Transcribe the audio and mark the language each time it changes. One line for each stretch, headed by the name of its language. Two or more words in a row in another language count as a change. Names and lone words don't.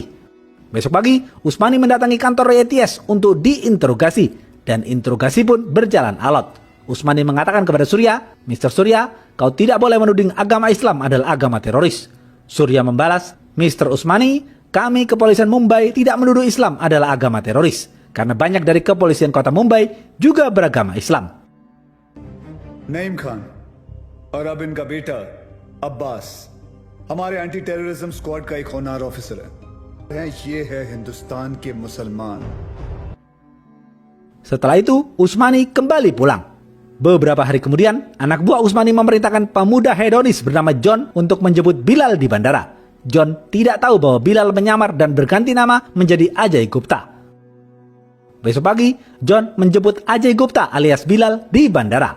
Indonesian: Besok pagi, Usmani mendatangi kantor ATS untuk diinterogasi dan interogasi pun berjalan alot. Usmani mengatakan kepada Surya, "Mr. Surya, kau tidak boleh menuding agama Islam adalah agama teroris." Surya membalas, "Mr. Usmani, kami kepolisian Mumbai tidak menuduh Islam adalah agama teroris, karena banyak dari kepolisian kota Mumbai juga beragama Islam."
Hindi: नईम खान और अब इनका बेटा अब्बास हमारे
English: anti terrorism squad
Hindi: का एक होनहार ऑफिसर है। ये है हिंदुस्तान के मुसलमान।
Indonesian: Setelah itu, Usmani kembali pulang. Beberapa hari kemudian, anak buah Usmani memerintahkan pemuda hedonis bernama John untuk menjemput Bilal di bandara. John tidak tahu bahwa Bilal menyamar dan berganti nama menjadi Ajay Gupta. Besok pagi, John menjemput Ajay Gupta alias Bilal di bandara.